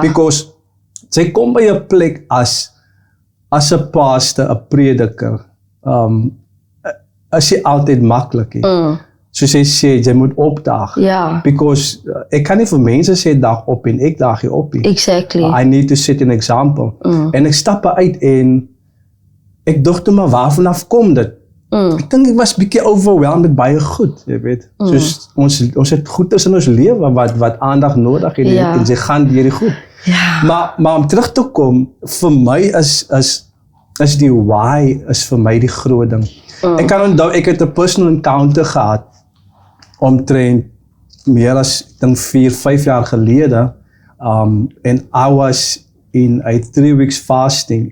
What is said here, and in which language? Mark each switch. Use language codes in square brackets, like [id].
[en] Because [af] sy kom by 'n plek as 'n pastor, 'n prediker, is jy altyd maklik nie. Soos jy sê, jy moet opdaag. Ja. [en] Because [af] ek kan nie vir mense sê dag op en ek daag nie op nie. [en] Exactly. I need to set an example. [af] En ek stap uit en ek dink toe maar waarvan af kom dit? Ek dink ek was bietjie overwhelmed met baie goed, jy weet. Soos ons het goeders in ons lewe wat aandag nodig het, Ja. en jy gaan deur die goed. Ja. Maar om terug te kom, vir my is die why is vir my die groot ding. Ek kan onthou, ek het 'n [en] personal encounter [af] gehad omtrent meer as ek dink 4-5 jaar gelede, en [en] I was in a 3 weeks fasting.